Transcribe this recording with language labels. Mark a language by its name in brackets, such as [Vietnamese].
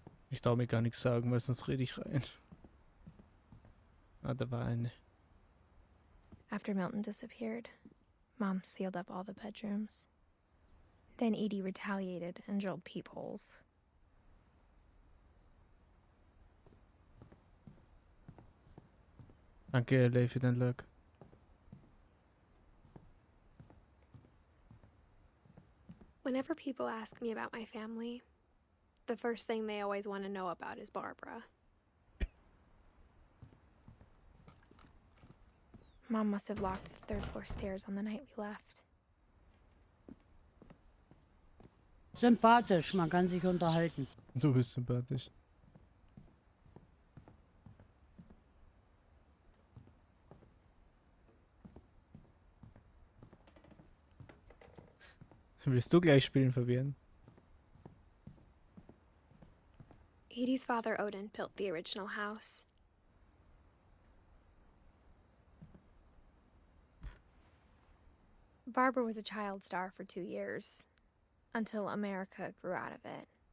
[German] Ich darf mir gar nichts sagen, weil sonst rede ich rein. Ah, da war eine. [English] After Milton disappeared, Mom sealed up all the bedrooms. Then Edie retaliated and drilled peepholes. [German] Danke, LA, für dein Luck. [English] Whenever people ask me about my family, the first thing they always want to know about is Barbara. Mom must have locked the third-floor stairs on the night we left. [German] Sympathisch, man kann sich unterhalten. Du bist sympathisch. Willst du gleich spielen, Fabian? [English] Edie's father, Odin, built the original house. Barbara was a child star for 2 years, until America grew out of it.